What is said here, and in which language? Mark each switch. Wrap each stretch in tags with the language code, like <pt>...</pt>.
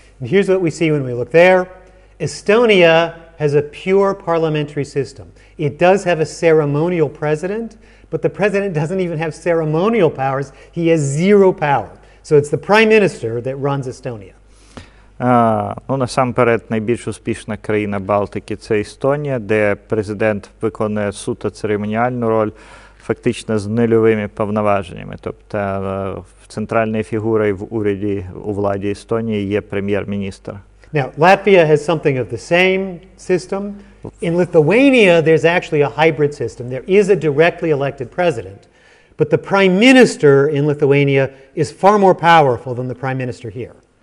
<en>And here's what we see when we look there. Estonia has a pure parliamentary system. It does have a ceremonial president, but the president doesn't even have ceremonial powers. He has zero power. So it's the prime minister that runs Estonia.</en> <uk>Насамперед, найбільш успішна країна Балтики – це Естонія, де президент виконує суто церемоніальну роль. фактично з нульовими повноваженнями. Тобто центральною фігурою в уряді, у владі Естонії є прем'єр-міністр.</uk> <en>Now, Latvia has something of the same system. In Lithuania, there's actually a hybrid system. There is a directly elected president, but the prime minister in Lithuania is far more powerful than the prime minister here.</en>